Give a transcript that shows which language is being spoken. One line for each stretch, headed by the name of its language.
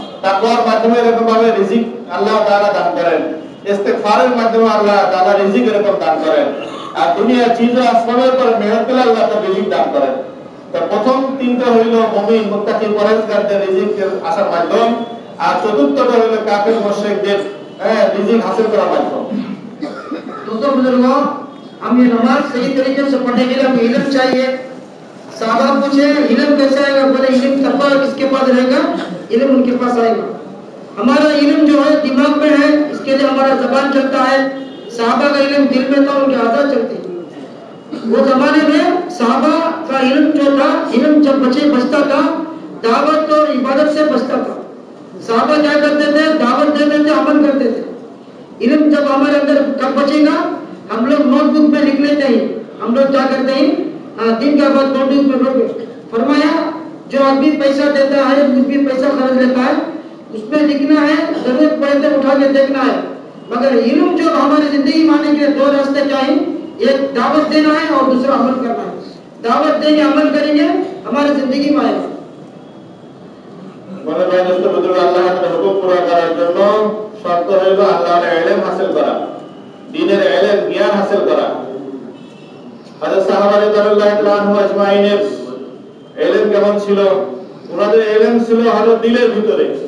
Bangla: তাকওয়ার মাধ্যমে এরকম ভাবে রিজিক আল্লাহ তাআলা দান করেন। ইস্তিগফারের মাধ্যমে আল্লাহ তাআলা রিজিক এরকম দান করেন। আর দুনিয়ার চিজ আসবাবের পর মেহনত করে আল্লাহ তাআলা রিজিক দান করেন। তো প্রথম 3টা হইল মুমিন মুত্তাকি পরহেজগারদের রিজিকের আসার মাধ্যম, আর চতুর্থটা হইল কাফির মুশরিকদের রিজিক হাসিল করার মাধ্যম।
Hindi: दोस्तों बुजुर्गों, हम ये नमाज सही तरीके से पढ़ने के लिए हमें इल्म चाहिए। साहबा पूछे इल्म कैसे आएगा, बोले इल्म तकवा किसके पास रहेगा, इल्म उनके पास आएगा। हमारा इल्म जो है दिमाग में है, इसके लिए हमारा ज़बान चलता है। साहबा का इल्म दिल में था, उनके आज़ा चलते। वो जमाने में साहबा का इल्म जो था, इल्म जब बचता था दावत और इबादत से बचता था। साहबा क्या करते थे, दावत देते थे, अमल करते थे। इल्म जब हमारे अंदर कब बचेगा, हम लोग नोटबुक में लिख लेते हैं, हम लोग क्या करते हैं दिन का बाद नोटबुक में नोट फरमाया जो आदमी पैसा देता है, कुछ भी पैसा खर्च लेता है, उसमें लिखना है, जरूरत पड़े तो उठा के देखना है। मगर इल्म जो हमारी जिंदगी में आने के लिए 2 रास्ते क्या है, एक दावत देना है और दूसरा अमल करना है। दावत देंगे, अमल करेंगे, हमारी जिंदगी में आएगा।
Bangla: মানে ভাই দোস্ত বুজুর্গ, আল্লাহর হুকুম পুরা করার জন্য শর্ত হইল আল্লাহর ইলম হাসিল করা, দ্বীনের ইলম জ্ঞান হাসিল করা। হযরত সাহাবা রাদিয়াল্লাহু তাআলা আনহু আজমাইনের ইলম কেমন ছিল? ওনাদের ইলম ছিল হলো দিলের ভিতরে।